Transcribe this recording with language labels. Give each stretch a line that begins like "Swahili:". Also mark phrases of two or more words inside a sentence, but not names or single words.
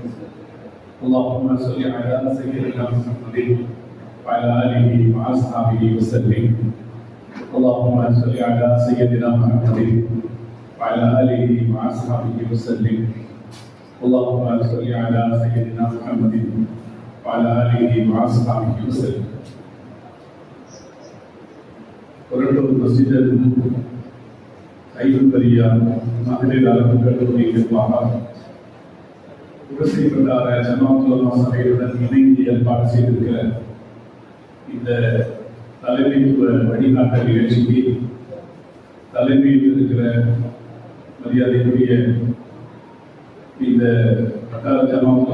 Arabic: اللهم صل على سيدنا محمد وعلى آله وأصحابه وسلم. اللهم صل على سيدنا محمد وعلى آله وأصحابه وسلم. اللهم صل على سيدنا محمد وعلى آله وأصحابه وسلم.
Tamil: கொரட்டூர் மஸ்ஜித் ஐம்பரியா மகளிர் அரபு கல்லூரி நிர்வாகம் உரசைப்பட்டார ஜமாஅத் உலமா சபையுடன் இணைந்து ஏற்பாடு செய்திருக்கிற இந்த தலைமைத்துவ வழிகாட்டல் நிகழ்ச்சிக்கு தலைமையில் இருக்கிற மரியாதைக்குரிய இந்த வட்டார ஜமாஅத்